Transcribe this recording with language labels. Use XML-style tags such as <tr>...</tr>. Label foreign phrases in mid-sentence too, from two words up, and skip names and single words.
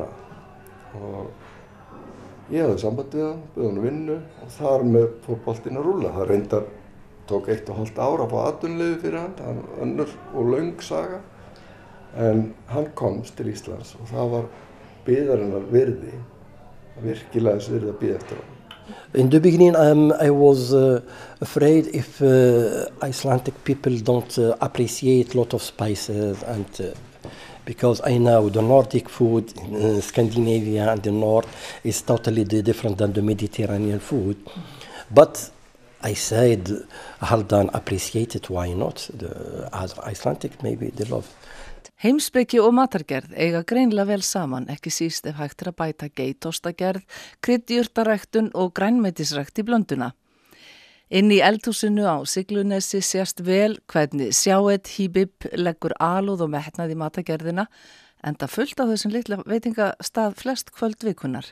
<is>Og ég hafði samband við hann, bauð honum vinnu og þar með fór boltinn að rúlla. Það reyndar tók 1,5 ár að fá atvinnuleyfi fyrir hann, önnur og löng saga. En hann komst til Íslands og það var biðarinnar virði, virkilega þess virði að bíða eftir hann.</is> <en>In the beginning, I was afraid if Icelandic people don't appreciate a lot of spices, and because I know the Nordic food in Scandinavia and the North is totally different than the Mediterranean food. But I said, Haldan appreciated, why not? The Icelandic, maybe they love.</en> <is>Heimspeki og matargerð eiga greinlega vel saman, ekki síst ef hægt að bæta geitostagerð, kryddjurtaræktun og grænmetisrækt í blönduna. Inn í eldhúsinu á Siglunesi sést vel hvernig Sjáet Híbib leggur alúð og metnað í matargerðina, enda fullt á þessum litla veitingastað flest kvöld vikunar.</is>